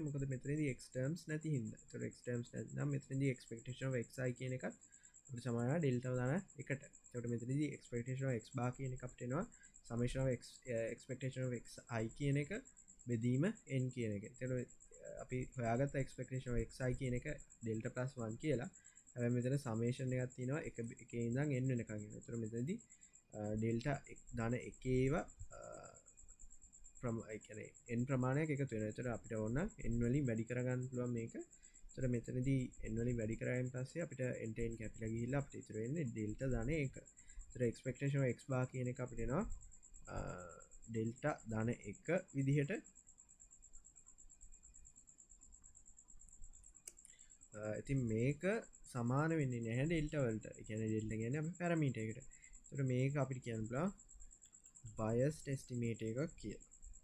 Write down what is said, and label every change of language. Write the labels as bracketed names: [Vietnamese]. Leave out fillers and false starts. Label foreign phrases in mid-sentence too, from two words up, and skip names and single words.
[Sinhala] මොකද මෙතනදී [English] x terms [Sinhala] නැති හින්දා. ඒතකොට [English] x terms [Sinhala] නැත්නම් මෙතනදී [English] expectation of xi [Sinhala] කියන එකත් අපිට සමාන වෙනවා delta දාන එකට. ඒතකොට මෙතනදී [English] expectation of x bar [Sinhala] කියන එක අපිට එනවා [English] summation of x expectation of xi [Sinhala] කියන එක බෙදීම n කියන එක. ඒතකොට අපි හොයාගත්ත [English] expectation of xi [Sinhala] කියන එක [English] delta plus 1 [Sinhala] කියලා. හැබැයි මෙතන summation එකක් තියෙනවා එකේ ඉඳන් n වෙනකන් එනවා. ඒතකොට මෙතනදී delta දාන එකේව n ප්‍රමාණයක් එකතු වෙනවා. එතකොට අපිට ඕන n වලින් වැඩි කරගන්න පුළුවන් මේක. එතකොට මෙතනදී n වලින් වැඩි කරායින් පස්සේ අපිට n ට n කැපිලා ගිහිල්ලා අපිට ඉතුරු වෙන්නේ delta දාන 1. එතකොට [English] expectation of x bar [Sinhala] කියන එක අපිට එනවා delta දාන 1 විදිහට ඉතින් මේක සමාන වෙන්නේ නැහැ ඩෙල්ට වලට. ඒ කියන්නේ ඩෙල්ට කියන්නේ අපි පැරමීටර් එකට. ඒතර මේක අපිට කියන්න පුළුවන් [English] biased estimate [Sinhala] එකක් කියලා.